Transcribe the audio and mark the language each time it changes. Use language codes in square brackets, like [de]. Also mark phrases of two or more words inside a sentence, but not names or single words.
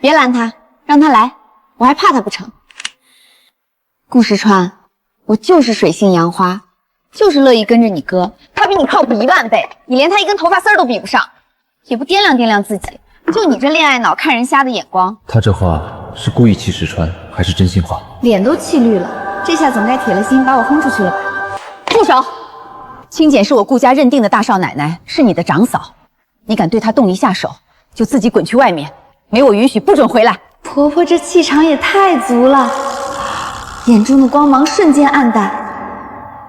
[zh] 別攔他，讓他來，我還怕他不成？顧時川，我就是水性楊花，就是樂意跟着你哥。他比你靠譜10000倍，你連他一根頭髮絲都比不上，也不掂量掂量自己。就你這戀愛腦看人瞎的眼光。他這話是故意氣時川，還是真心話？臉都氣綠了，這下總該鐵了心把我轟出去了吧？住手！青簡是我顧家認定的大少奶奶，是你的長嫂，你敢對她動一下手，就自己滾去外面，沒我允許不准回來。婆婆這氣場也太足了。眼中的光芒瞬間暗淡。